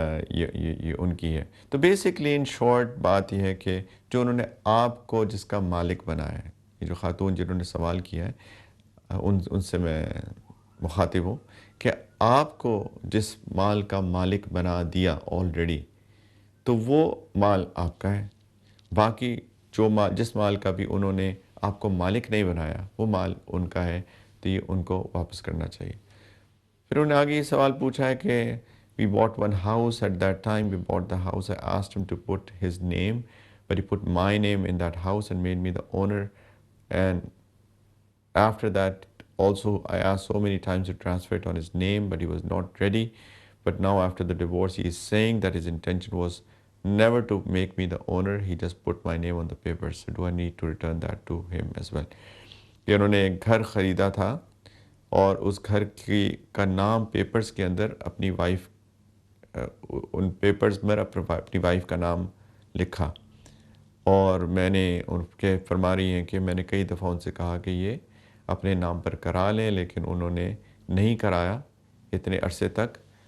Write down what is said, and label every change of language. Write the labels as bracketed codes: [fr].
[ur] یہ ان کی ہے۔ تو بیسکلی ان شارٹ بات یہ ہے کہ جو انہوں نے آپ کو جس کا مالک بنایا ہے، یہ جو خاتون جنہوں نے سوال کیا ہے، ان سے میں مخاطب ہوں کہ آپ کو جس مال کا مالک بنا دیا آلریڈی، تو وہ مال آپ کا ہے۔ باقی جو مال، جس مال کا بھی انہوں نے آپ کو مالک نہیں بنایا، وہ مال ان کا ہے، تو یہ ان کو واپس کرنا چاہیے۔ پھر انہوں نے آگے یہ سوال پوچھا ہے کہ [en] we bought one house. At that time we bought the house. I asked him to put his name, but he put my name in that house and made me the owner. And after that also I asked so many times to transfer it on his name, but he was not ready. But now after the divorce he is saying that his intention was never to make me the owner. He just put my name on the papers. So do I need to return that to him as well? [ur] کہ انہوں نے ایک گھر خریدا تھا اور اس گھر کا نام پیپرز کے اندر اپنی وائف، ان پیپرز میں اپنی وائف کا نام لکھا، اور میں نے ان کے فرما رہی ہیں کہ میں نے کئی دفعہ ان سے کہا کہ یہ اپنے نام پر کرا لیں، لیکن انہوں نے نہیں کرایا اتنے عرصے تک۔